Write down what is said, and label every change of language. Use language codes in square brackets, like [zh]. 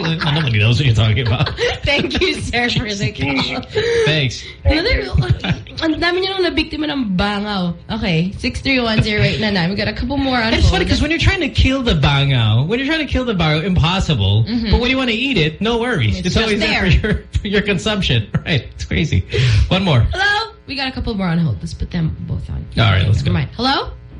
[en] Nobody knows what you're talking about. Thank you, sir, for the call. Thanks. [tl] Ang dami niyo nung nabiktima ng bangaw. [en] Okay, 631-0899. We got a couple more on hold. It's funny because when you're trying to kill the bangaw, impossible. Mm-hmm. But when you want to eat it, no worries. It's always there for your consumption. Right, it's crazy. One more. Hello? We got a couple more on hold. Let's put them both on. All right, let's go. Mind. Hello?